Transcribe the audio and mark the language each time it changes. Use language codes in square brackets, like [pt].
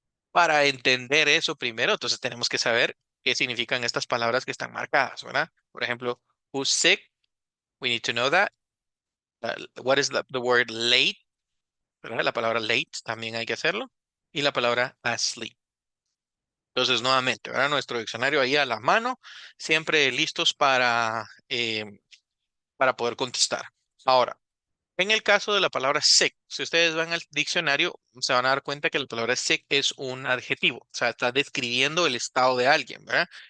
[es] Para entender eso primero, entonces tenemos que saber qué significan estas palabras que están marcadas, ¿verdad? Por ejemplo, [en] who's sick, we need to know that. What is the word late, [es] ¿verdad? La palabra late también hay que hacerlo. Y la palabra asleep. Entonces, nuevamente, ¿verdad? Nuestro diccionario ahí a la mano, siempre listos para poder contestar. Ahora, en el caso de la palabra sick, si ustedes van al diccionario, se van a dar cuenta que la palabra sick es un adjetivo, o sea, está describiendo el estado de alguien, ¿verdad?